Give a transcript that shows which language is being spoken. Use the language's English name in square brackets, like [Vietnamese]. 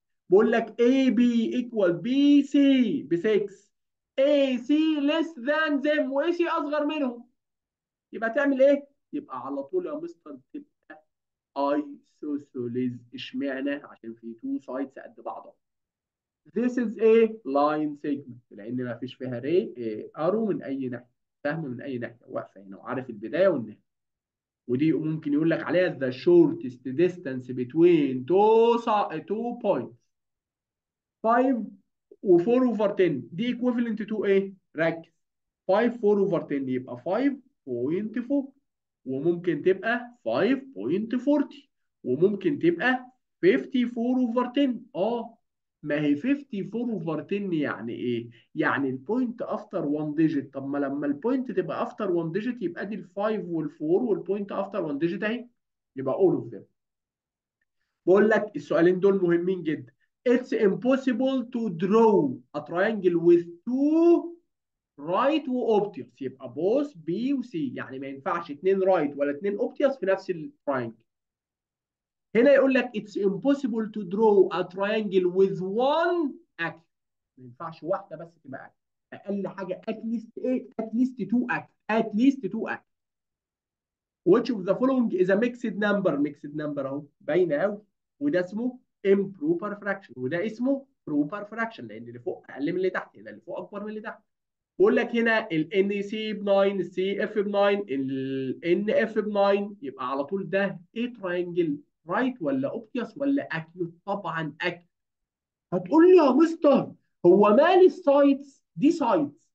[Arabic] بقول لك AB equal BC ب 6، AC less than them، وAC اصغر منهم، يبقى تعمل ايه؟ يبقى على طول يا مستر تبقى ايسوسيليز. اشمعنى؟ عشان في تو سايدز قد بعضهم. [English] This is a line segment، [Arabic] لان ما فيش فيها ري ارو من اي ناحيه، سهم من اي ناحيه، واقفه هنا وعارف البدايه والنهايه. ودي ممكن يقول لك عليها [English] the shortest distance between two points. [Arabic] 5 و4 اوفر 10 دي ايكويفالنت تو ايه؟ ركز. 5 4 اوفر 10 يبقى 5.4، وممكن تبقى 5.40، وممكن تبقى 54 اوفر 10. ما هي 54 اوفر 10 يعني ايه؟ يعني البوينت افتر 1 ديجيت. طب ما لما البوينت تبقى افتر 1 ديجيت يبقى دي ال 5 وال 4 والبوينت افتر 1 ديجيت اهي، يبقى [English] all of them. [Arabic] بقول لك السؤالين دول مهمين جدا. [English] It's impossible to draw a triangle with two right و obtuse، يبقى both B و C، [Arabic] يعني ما ينفعش اتنين right ولا اتنين obtuse في نفس التراينجل. هنا يقول لك [English] it's impossible to draw a triangle with one axis، [Arabic] ما ينفعش واحده بس تبقى [English] axis. [Arabic] اقل حاجه [English] at least ايه؟ at least two axis، at least two axis. which of the following is a mixed number؟ mixed number [Arabic] اهو باينه قوي. وده اسمه improper fraction، وده اسمه proper fraction، لان اللي فوق اقل من اللي تحت، هنا اللي فوق اكبر من اللي تحت. بقول لك هنا ال NC ب 9، ال CF ب 9، ال NF ب 9، يبقى على طول ده ايه؟ تراينجل رايت ولا اوبتيوس ولا اكيوت؟ طبعا اكيوت. هتقول لي يا مستر هو مال السايدز دي سايدز